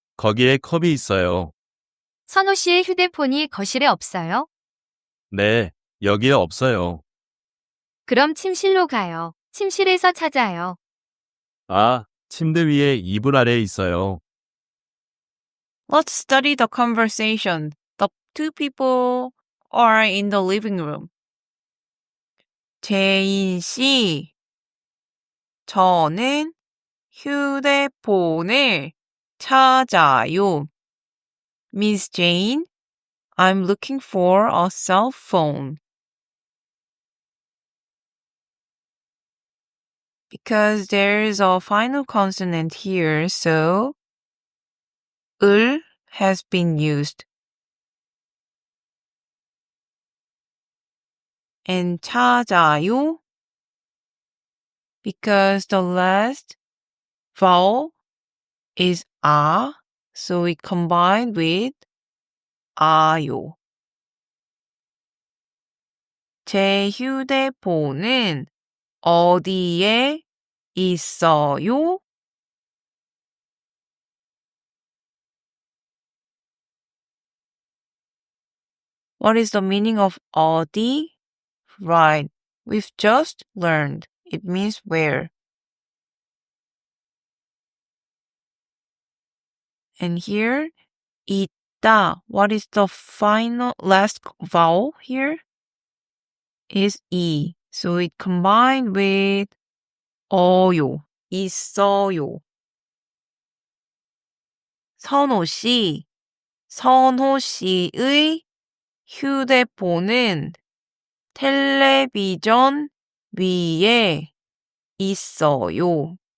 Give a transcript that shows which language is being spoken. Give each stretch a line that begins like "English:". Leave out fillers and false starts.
Korean: 거기에 컵이 있어요. 선호 씨의 휴대폰이 거실에 없어요? 네, 여기에 없어요. 그럼 침실로 가요. 침실에서 찾아요. 아, 침대 위에 이불 아래에 있어요.
English: Let's study the conversation. The two people are in the living room.
Korean: 제인 씨, 저는 휴대폰을 찾아요.
English: Miss Jane, I'm looking for a cell phone. Because there's a final consonant here, so 을 has been used. And 찾아요, because the last vowel is 아, so we combine with 아요.
Korean: 제 휴대폰은 어디에 있어요?
English: What is the meaning of 어디? Right, we've just learned. It means where. And here, 있다. What is the final last vowel here? Is 이. So it combined with 어요.
Korean: 있어요. 선호 씨의 휴대폰은 텔레비전 위에 있어요.